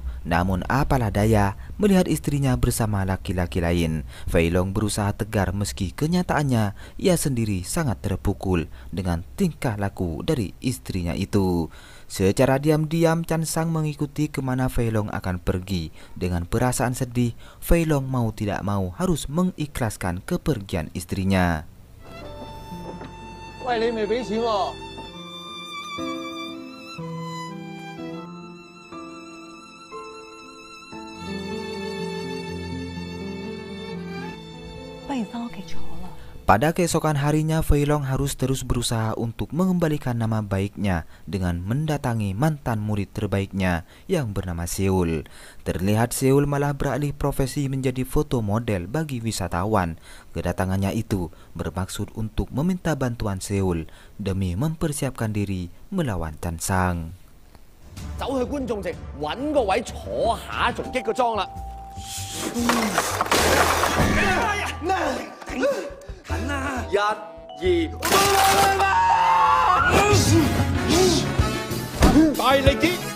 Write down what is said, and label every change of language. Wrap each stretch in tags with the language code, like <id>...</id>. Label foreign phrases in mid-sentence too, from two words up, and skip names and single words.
<id>Namun apalah daya, melihat istrinya bersama laki-laki lain, Fei Long berusaha tegar meski kenyataannya ia sendiri sangat terpukul dengan tingkah laku dari istrinya itu. Secara diam-diam Chan Sang mengikuti kemana Fei Long akan pergi. Dengan perasaan sedih, Fei Long mau tidak mau harus mengikhlaskan kepergian istrinya.</id> <yue>喂，你未俾錢喎？不如翻屋企坐啦。</yue> <id>Pada keesokan harinya, Fei Long harus terus berusaha untuk mengembalikan nama baiknya dengan mendatangi mantan murid terbaiknya yang bernama Seul. Terlihat Seul malah beralih profesi menjadi foto model bagi wisatawan. Kedatangannya itu bermaksud untuk meminta bantuan Seul demi mempersiapkan diri melawan Chan Sang.</id> <yue>走去觀眾席揾個位坐下，仲激個妝啦。緊啦！一、二，大力啲！</yue>